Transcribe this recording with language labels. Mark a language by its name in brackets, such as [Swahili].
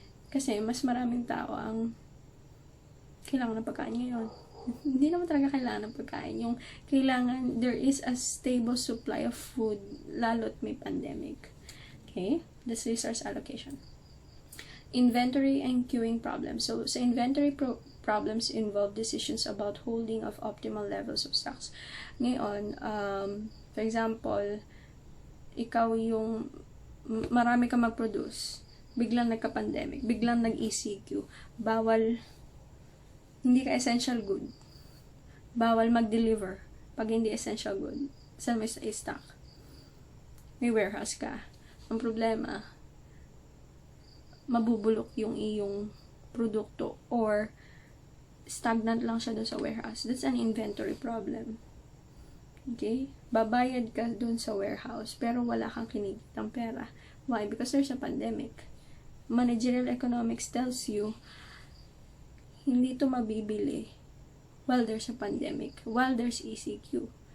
[Filipino] Kasi, mas maraming tao ang kailangan ng pagkain ngayon. Hindi naman talaga kailangan ng pagkain. Yung kailangan, [English] there is a stable supply of food, [Filipino] lalo't may pandemic. [English] Okay? That's resource allocation. Inventory and queuing problems. So, sa inventory problems involve decisions about holding of optimal levels of stocks. [Filipino] Ngayon, for example, ikaw yung marami ka mag-produce, biglang nagka-pandemic, biglang nag-ECQ, bawal, hindi ka essential good, bawal mag-deliver pag hindi essential good. Saan may stock? May warehouse ka. Ang problema, mabubulok yung iyong produkto or stagnant lang siya doon sa warehouse. [English] That's an inventory problem. Okay? [Filipino] Babayad ka doon sa warehouse pero wala kang kinikitang pera. Why? [English] Because there's a pandemic. Managerial Economics tells you [Filipino] hindi to mabibili [English] while there's a pandemic, while there's ECQ.